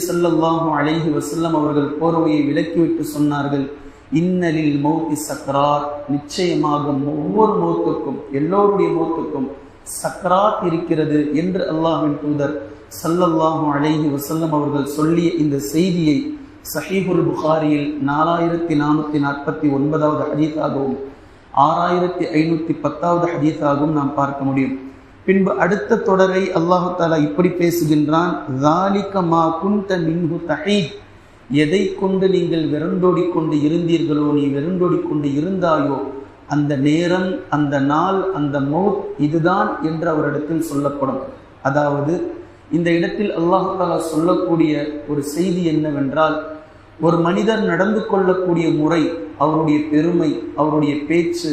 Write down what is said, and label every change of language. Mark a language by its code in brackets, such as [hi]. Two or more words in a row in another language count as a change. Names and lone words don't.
[ar] صلى الله عليه وسلم [ta] அவர்கள் போர்வையை விலக்கிவிட்டு சொன்னார்கள், [ar] إن للموت سكرات, [ta] நிச்சயமாக ஒவ்வொரு மௌத்துக்கும், எல்லோருடைய மௌத்துக்கும் சக்ராத் இருக்கிறது என்று அல்லாஹ்வின் தூதர் [ar] صلى الله عليه وسلم [ta] அவர்கள் சொல்லிய இந்த செய்தியை ஸஹீஹுல் புகாரியில் 4449வது ஹதீஸாகவும் 6510வது ஹதீஸாகவும் நாம் பார்க்க முடியும். பின்பு அடுத்த தொடரை அல்லாஹ் தஆலா இப்படி பேசுகின்றான், [ar] ذَلِكَ مَا كُنْتَ مِنْهُ تَحِيدٌ, [ta] எதை கொண்டு நீங்கள் வெறுண்டோடிக்கொண்டு இருந்தீர்களோ, நீ வெறுண்டோடிக்கொண்டு இருந்தாயோ அந்த நேரம், அந்த நாள், அந்த மௌத் இதுதான் என்று அவரிடத்தில் சொல்லப்படும். அதாவது இந்த இடத்தில் அல்லாஹ் தஆலா சொல்லக்கூடிய ஒரு செய்தி என்னவென்றால், ஒரு மனிதர் நடந்து கொள்ளக்கூடிய முறை, அவருடைய பெருமை, அவருடைய பேச்சு,